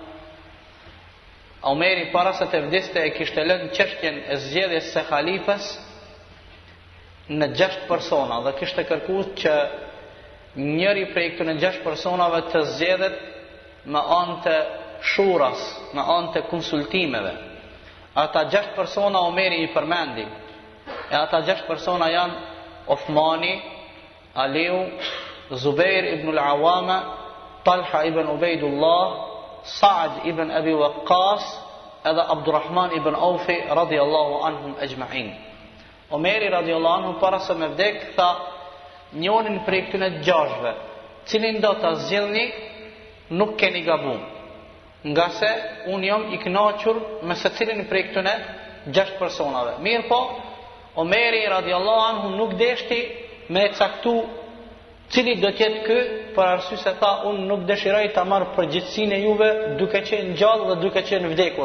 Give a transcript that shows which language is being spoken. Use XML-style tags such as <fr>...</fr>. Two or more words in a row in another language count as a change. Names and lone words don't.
<sq>Omeri para se të vdiste e kishte lënë çështjen e zgjedhjes së halifës në 6 persona dhe kishte kërkuar që njëri prej këtyre 6 personave të zgjedhet me anë të shuras, me anë të konsultimeve. Ata 6 persona Omeri i përmendi. E ata 6 persona janë Uthmani, Aliu, Zubair ibn al-Awama, Talha ibn Ubaidullah, Sa'd ibn Abi Waqqas edhe Abdurrahman ibn Aufi</sq> <ar>رضي الله عنهم أجمعين.</ar> <sq>Omeri</sq> <ar>رضي الله عنه</ar> <sq>para se me vdek tha njënin prej këtyre 6-ve, cilin do ta zgjidhni, nuk keni gabum, nga se unë jam i kënaqur me secilin prej këtyre 6 personave. Mirë po, Omeri</sq> <ar>رضي الله عنه</ar> <sq>nuk deshti me caktu cili do tjetë ky, për arsye se tha unë nuk dëshiroj ta marr përgjegjësinë e juve duke qenë gjallë dhe duke qenë vdekur.</sq>